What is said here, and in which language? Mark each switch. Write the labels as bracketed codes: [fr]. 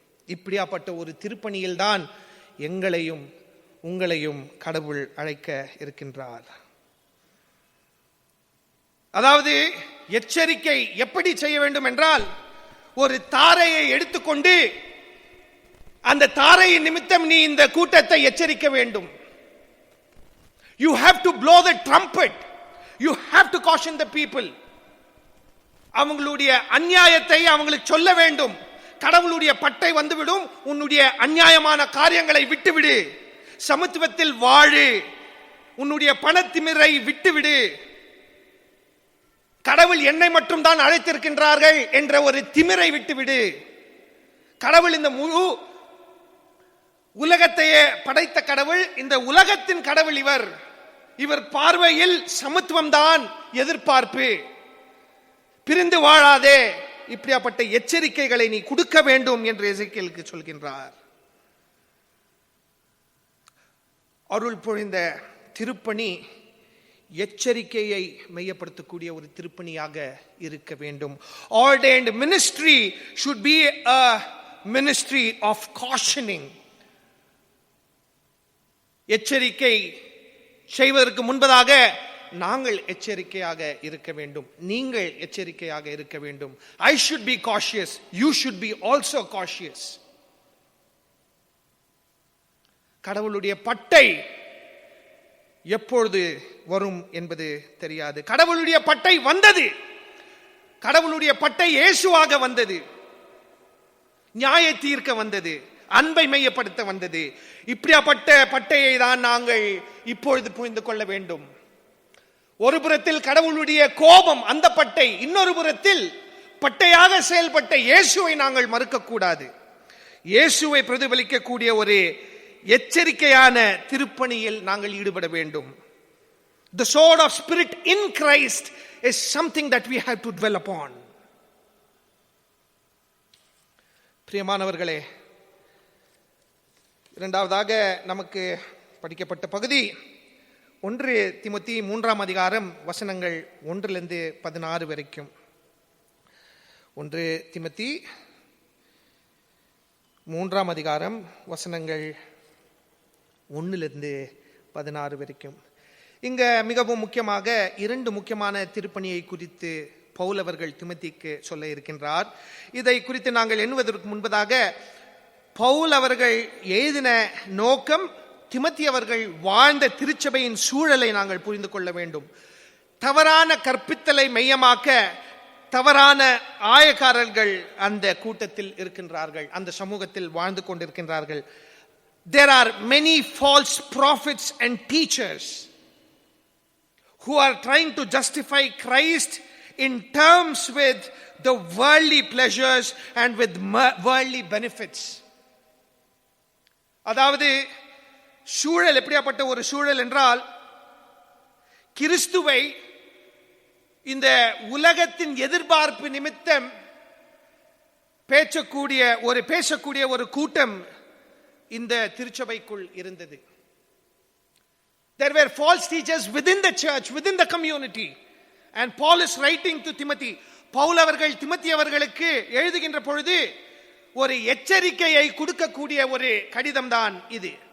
[ta] இப்படியாப்பட்ட ஒரு திருப்பணியில் தான் எங்களையும் உங்களையும் கடவுள் அழைக்க இருக்கின்றார். அதாவது எச்சரிக்கை எப்படி செய்ய வேண்டும் என்றால், ஒரு தாரையை எடுத்துக்கொண்டு அந்த தாரையின் நிமித்தம் நீ இந்த கூட்டத்தை எச்சரிக்க வேண்டும். [en] You have to blow the trumpet. You have to caution the people. [ta] அவங்களுடைய அநியாயத்தை அவங்களுக்கு சொல்ல வேண்டும். கடவுளுடைய பட்டை வந்துவிடும், உன்னுடைய அநியாயமான காரியங்களை விட்டுவிடு, சமத்துவத்தில் வாழு, உன்னுடைய பணத்திமிரை விட்டுவிடு, கடவுள் என்னை மட்டும் தான் அழைத்திருக்கின்றார்கள் என்ற ஒரு திமிரை விட்டுவிடு. கடவுள் இந்த முழு உலகத்தையே படைத்த கடவுள், இந்த உலகத்தின் கடவுள் இவர் பார்வையில் சமத்துவம் தான் எதிர்பார்ப்பு, பிரிந்து வாழாதே. இப்படியாப்பட்ட எச்சரிக்கைகளை நீ கொடுக்க வேண்டும் என்று எசேக்கியேலுக்கு சொல்கின்றார். அருள் பொழிந்த திருப்பணி எச்சரிக்கையை மையப்படுத்தக்கூடிய ஒரு திருப்பணியாக இருக்க வேண்டும். [en] Ordained ministry should be a ministry of cautioning. [ta] எச்சரிக்கை செய்வதற்கு முன்பதாக நாங்கள் எச்சரிக்கையாக இருக்க வேண்டும், நீங்கள் எச்சரிக்கையாக இருக்க வேண்டும். [en] I should be cautious, you should be also cautious. [ta] கடவுளுடைய பட்டை எப்பொழுது வரும் என்பது தெரியாது. கடவுளுடைய பட்டை வந்தது. கடவுளுடைய பட்டை இயேசுவாக வந்தது, நியாய தீர்க்க வந்தது, அன்பை மையப்படுத்த வந்தது. இப்படியாப்பட்ட பட்டையை தான் நாங்கள் இப்பொழுது புரிந்து கொள்ள வேண்டும். ஒரு புறத்தில் கடவுளுடைய கோபம் அந்த பட்டை, இன்னொரு புறத்தில் பட்டையாக செயல்பட்ட இயேசுவை நாங்கள் மறுக்கக்கூடாது. இயேசுவை பிரதிபலிக்கக்கூடிய ஒரு எச்சரிக்கையான திருப்பணியில் நாங்கள் ஈடுபட வேண்டும். [en] The sword of spirit in Christ is something that we have to dwell upon. [ta] பிரியமானவர்களே, இரண்டாவதாக நமக்கு படிக்கப்பட்ட பகுதி 1 தீமோத்தேயு 3ஆம் அதிகாரம் வசனங்கள் 1 to 16 வரைக்கும். 1 தீமோத்தேயு 3ஆம் அதிகாரம் வசனங்கள் 1 to 16 வரைக்கும். இங்க மிகவும் முக்கியமாக 2 முக்கியமான திருப்பணியை குறித்து பவுல் அவர்கள் தீமோத்தேயுக்கு சொல்ல இருக்கின்றார். இதை குறித்து நாங்கள் எண்ணுவதற்கு முன்பதாக பவுல் அவர்கள் எழுதின நோக்கம், தீமோத்தேயு அவர்கள் வாழ்ந்த திருச்சபையின் சூழலை நாங்கள் புரிந்து கொள்ள வேண்டும். தவறான கற்பித்தலை மையமாக்க தவறான ஆயக்காரர்கள் அந்த கூட்டத்தில் இருக்கின்றார்கள், அந்த சமூகத்தில் வாழ்ந்து கொண்டிருக்கின்றார்கள். [en] There are many false prophets and teachers. who are trying to justify Christ in terms with the worldly pleasures and with worldly benefits. [ta] அதாவது சூழல் எப்படியாப்பட்ட ஒரு சூழல் என்றால், கிறிஸ்துவை இந்த உலகத்தின் எதிர்பார்ப்பு நிமித்தம் பேசக்கூடிய ஒரு கூட்டம் இந்த திருச்சபைக்குள் இருந்தது. [en] There were false teachers within the church, within the community. And Paul is writing to Timothy. [ta] Pavul அவர்கள் திமோத்தி அவர்களுக்கு எழுதுகின்ற பொழுது ஒரு எச்சரிக்கையை கொடுக்கக்கூடிய ஒரு கடிதம் தான் இது.